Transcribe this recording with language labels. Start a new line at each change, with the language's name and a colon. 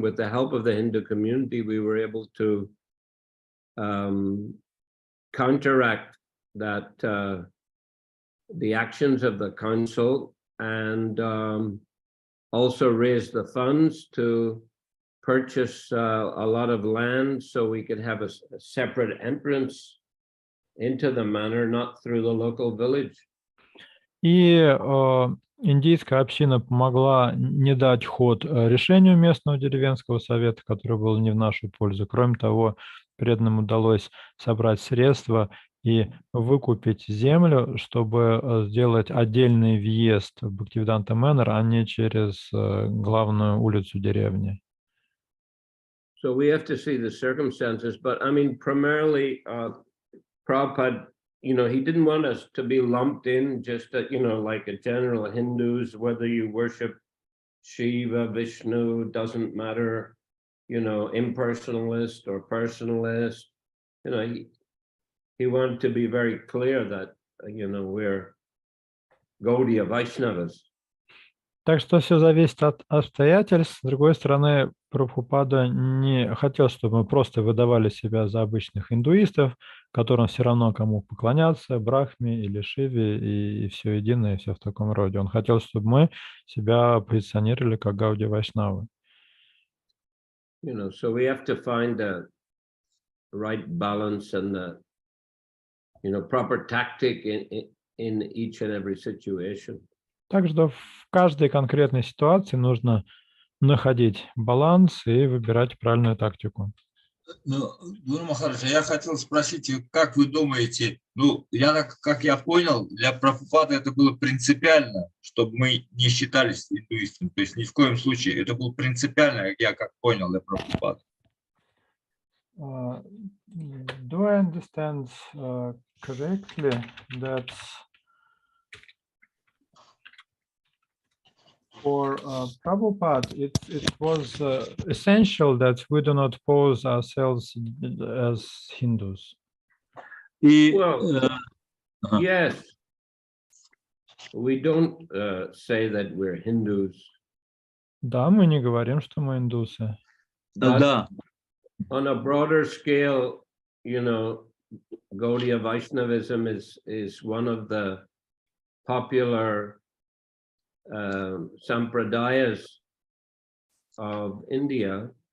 English: With the help of the Hindu community, we were able to counteract that the actions of the council, and also raise the funds to purchase a lot of land so we could have a separate entrance into the manor, not through the local village.
Russian: И индийская община помогла не дать ход решению местного деревенского совета, который был не в нашу пользу. Кроме того, преданным удалось собрать средства и выкупить землю, чтобы сделать отдельный въезд в Бхактивиданта Мэннер, а не через главную улицу деревни.
English: So we have to see the circumstances, but I mean, primarily, Prabhupada, you know, he didn't want us to be lumped in just, you know, like a general Hindus, whether you worship Shiva, Vishnu, doesn't matter, you know, impersonalist or personalist. You know, he wanted to be very clear that, you know, we're Gaudiya Vaishnavas.
Russian: Так что все зависит от обстоятельств. С другой стороны, Прабхупада не хотел, чтобы мы просто выдавали себя за обычных индуистов, которым все равно кому поклоняться, Брахме или Шиве, и все единое, и все в таком роде. Он хотел, чтобы мы себя позиционировали как Гаудия Вайшнавы.
English: You know, so we have to find the right balance and the, you know, proper tactic in each and every situation.
Russian: Так что в каждой конкретной ситуации нужно находить баланс и выбирать правильную тактику. Ну, Гуру Махарадж, я хотел спросить, как вы думаете, ну, как я понял, для Прабхупады это было принципиально, чтобы мы не считались индуистами, то есть ни в коем случае, это было принципиально, я как понял, для Прабхупады.
English: Do I understand correctly that for Prabhupada, it was essential that we do not pose ourselves as Hindus? Well, yes, we don't say that we're Hindus.
Russian: Да, мы не говорим, что мы индусы. Да.
English: On a broader scale, you know, Gaudiya Vaishnavism is one of the popular sampradayas of India.